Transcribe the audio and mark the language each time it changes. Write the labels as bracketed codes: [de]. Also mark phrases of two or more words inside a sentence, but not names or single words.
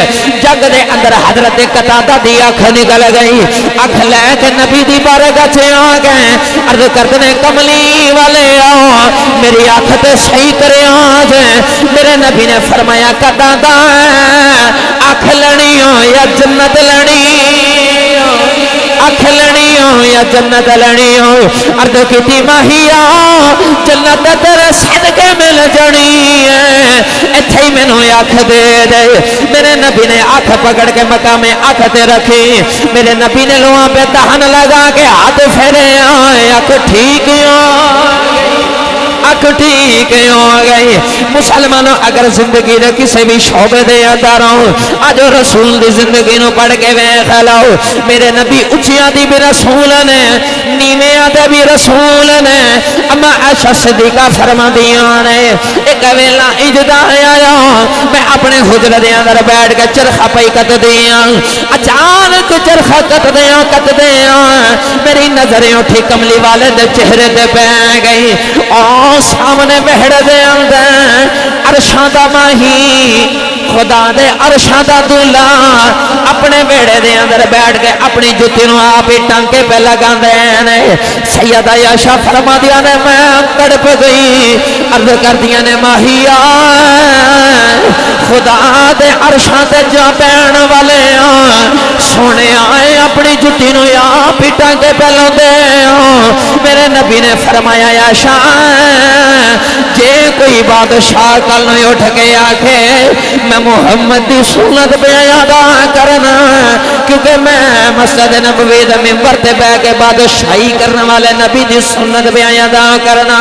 [pa] جگ دے اندر حضرت قتادہ دی اکھ نکل گئی، اکھ لے کے نبی دی بارگاہ چ آ گئے، عرض کرتے نے کملی والے آؤ میری اکھ تے صحیح کرے آج. میرے نبی نے فرمایا قتادہ اکھ لڑی ہو یا جنت لڑی ہو، اکھ لڑی ہو یا جنت لڑی ہو. عرض کیتی ماہیا جنت تیرے صدقے مل جانی ہے، ایتھے ہی مینوں اکھ دے دے. میرے نبی نے اکھ پکڑ کے مقام اکھ تے رکھی. میرے نبی نے لوہاں پہ دہن لگا کے ہاتھ پھیرے آئے، اکھ ٹھیک اکھ ٹھیک ہو گئی. مسلمانوں اگر زندگی دے کسی بھی شعبے دے اندر آج رسول دی زندگی نو پڑھ کے ویکھ لو. میرے نبی اچیاں دی بھی رسول نے، نیویاں دے بھی رسول نے. اما عائشہ صدیقہ فرماندیاں نے ایک ویلا اجدا آیا میں اپنے حجرے دے اندر بیٹھ کے چرخا پئی کت دیاں، اچانک چرخا کت دیاں میری نظریں اٹھی کملی والے دے چہرے تے پہ گئی. سامنے بہڑ دے اندر عرشاں دا ماہی خدا دے عرشاں دا دولا اپنے بیڑے دے اندر بیٹھ کے اپنی جتی نو آپ ہی ٹانکے پہ لگا دے نے. سیدہ عائشہ فرما دیا نے میں تڑپ گئی، عرض کر دیا نے ماہیا خدا دے عرشاں تے جا پین والے سونے آئے اپنی جتی نو آپ ہی ٹانکے پہ لگے. میرے نبی نے فرمایا عائشہ جے کوئی بادشاہ کل نہیں اٹھ کے آکھے میں محمد دی سنت بیان ادا کرنا، کیونکہ میں مسجد نبوی دے منبر تے بیٹھ کے بادشاہی کرنے والے نبی دی سنت بیان ادا کرنا.